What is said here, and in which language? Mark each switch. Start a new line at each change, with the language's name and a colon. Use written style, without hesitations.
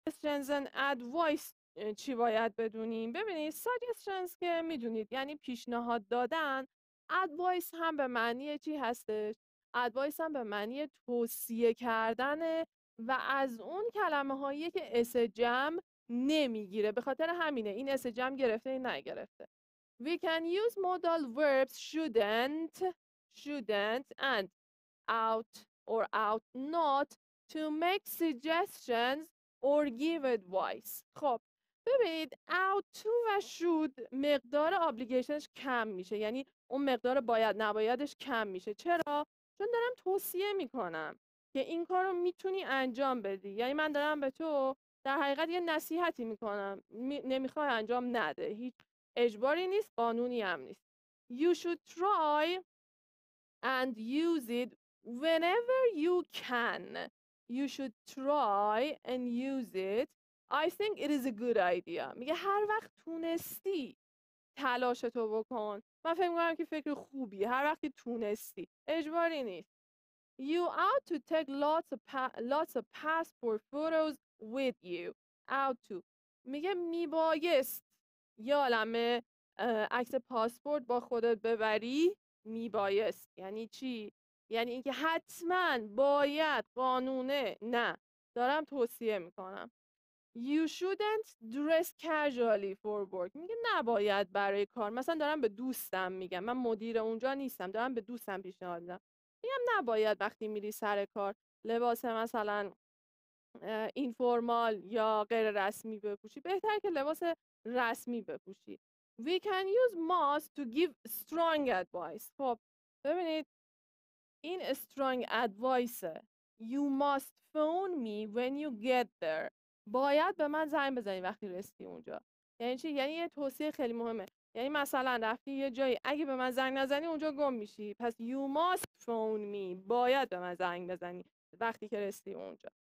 English: suggestions and advice
Persian: چی باید بدونیم؟ ببینید suggestions که میدونید یعنی پیشنهاد دادن. advice هم به معنی چی هستش؟ advice هم به معنی توصیه کردن و از اون کلمه هایی که اس جمع نمیگیره. به خاطر همینه این اس جمع گرفته این نگرفته.
English: We can use modal verbs shouldn't and ought or ought not to make suggestions or give advice.
Persian: خب ببینید
English: ought to
Persian: و should مقدار obligationsش کم میشه، یعنی اون مقدار باید نبایدش کم میشه. چرا؟ چون دارم توصیه میکنم که این کار رو میتونی انجام بدی، یعنی من دارم به تو در حقیقت یه نصیحتی میکنم، نمیخوای انجام نده، هیچ اجباری نیست، قانونی هم نیست.
English: You should try and use it whenever you can. You should try and use it. I think it is a good idea.
Persian: میگه هر وقت تونستی تلاشتو بکن. من فکر می‌کنم که فکر خوبیه. هر وقتی تونستی. اجباری نیست.
English: You ought to take lots of passport photos with you. Ought to.
Persian: میگه میبایست یه عالمه عکس پاسپورت با خودت ببری. میبایست یعنی چی؟ یعنی اینکه حتما باید، قانونه، نه، دارم توصیه میکنم.
English: You shouldn't dress casually for work.
Persian: میگه نباید برای کار، مثلا دارم به دوستم میگم، من مدیر اونجا نیستم، دارم به دوستم پیشنهاد میدم، میگم نباید وقتی میری سر کار لباس مثلا اینفورمال یا غیر رسمی بپوشی، بهتر که لباس رسمی بپوشی.
English: We can use must to give strong advice.
Persian: خب ببینید این
English: strong advice. You must phone me when you get there.
Persian: باید به من زنگ بزنی وقتی رسیدی اونجا. یعنی چی؟ یعنی یه توصیه خیلی مهمه. یعنی مثلا رفتی یه جایی، اگه به من زنگ نزنی اونجا گم میشی، پس
English: you must phone me.
Persian: باید به من زنگ بزنی وقتی که رسیدی اونجا.